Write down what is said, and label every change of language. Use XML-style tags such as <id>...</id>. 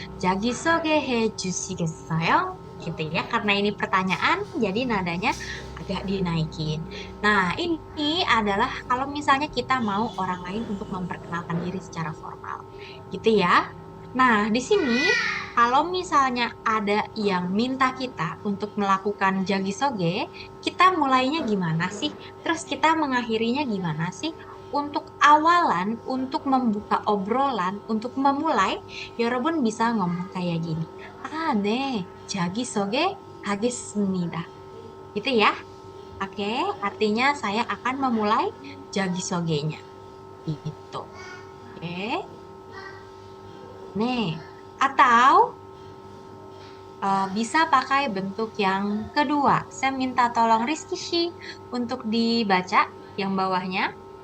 <ko>자기소개해 주시겠어요?</ko> <id>Gitu ya, karena ini pertanyaan, jadi nadanya agak dinaikin. Nah, ini adalah kalau misalnya kita mau orang lain untuk memperkenalkan diri secara formal. Gitu ya. Nah, di sini kalau misalnya ada yang minta kita untuk melakukan jagisoge, kita mulainya gimana sih? Terus kita mengakhirinya gimana sih? Untuk awalan, untuk membuka obrolan, untuk memulai, 여러분 bisa ngomong kayak gini.</id> <ko>Ah, 네, 자기소개 하겠습니다.</ko> <id>Gitu ya. Oke, artinya saya akan memulai jagisogenya. Gitu. Oke. Nih, atau bisa pakai bentuk yang kedua. Saya minta tolong Rizky Shi untuk dibaca yang bawahnya.</id>